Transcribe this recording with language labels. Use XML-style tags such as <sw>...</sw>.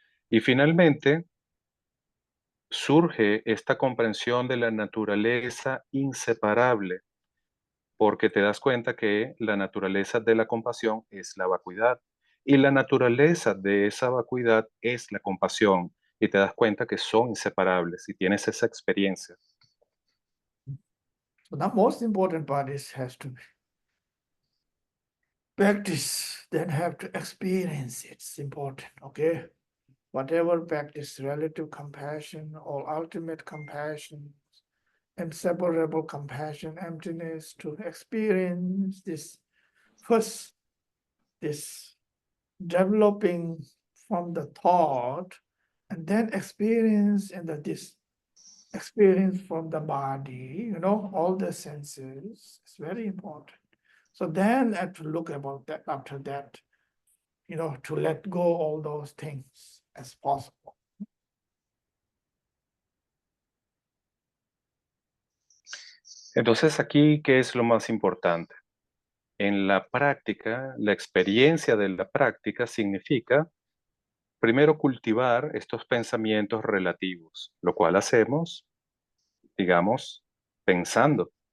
<es>Y finalmente, surge esta comprensión de la naturaleza inseparable, porque te das cuenta que la naturaleza de la compasión es la vacuidad y la naturaleza de esa vacuidad es la compasión, y te das cuenta que son inseparables y tienes esa experiencia.</es> <en>So the most important part is has to be practice, then have to experience. It's important, okay? whatever practice, relative compassion or ultimate compassion, inseparable compassion, emptiness, to experience this first, this developing from the thought, and then experience in this experience from the body, all the senses. It's very important. So then I have to look about that after that, to let go all those things as possible.</en> <es>Entonces aquí, ¿qué es lo más importante? En la práctica, la experiencia de la práctica significa primero cultivar estos pensamientos relativos, lo cual hacemos, digamos, pensando.</es>